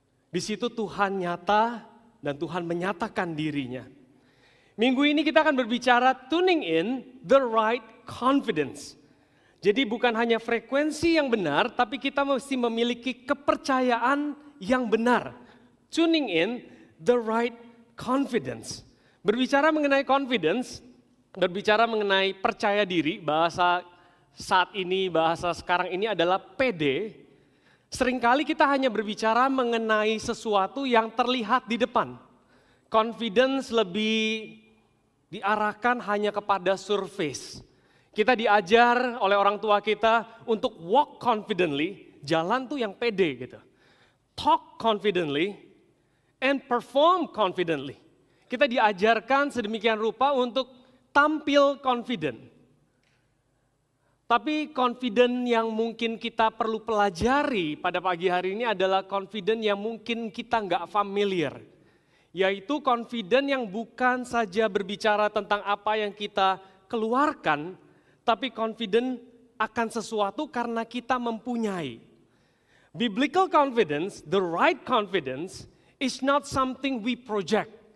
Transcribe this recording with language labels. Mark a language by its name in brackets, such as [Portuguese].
[Indonesian] Di situ Tuhan nyata dan Tuhan menyatakan dirinya. Minggu ini kita akan berbicara [English] tuning in the right confidence. [Indonesian] Jadi bukan hanya frekuensi yang benar, tapi kita mesti memiliki kepercayaan yang benar. [English] Tuning in the right confidence. [Indonesian] Berbicara mengenai confidence, berbicara mengenai percaya diri, bahasa saat ini, bahasa sekarang ini adalah PD. Seringkali kita hanya berbicara mengenai sesuatu yang terlihat di depan. Confidence lebih diarahkan hanya kepada surface. Kita diajar oleh orang tua kita untuk [English] walk confidently, [Indonesian] jalan tuh yang pede gitu. [English] Talk confidently and perform confidently. [Indonesian] Kita diajarkan sedemikian rupa untuk tampil confident. Tapi confident yang mungkin kita perlu pelajari pada pagi hari ini adalah confident yang mungkin kita nggak familiar. Yaitu confident yang bukan saja berbicara tentang apa yang kita keluarkan, tapi confident akan sesuatu karena kita mempunyai. [English] Biblical confidence, the right confidence, is not something we project.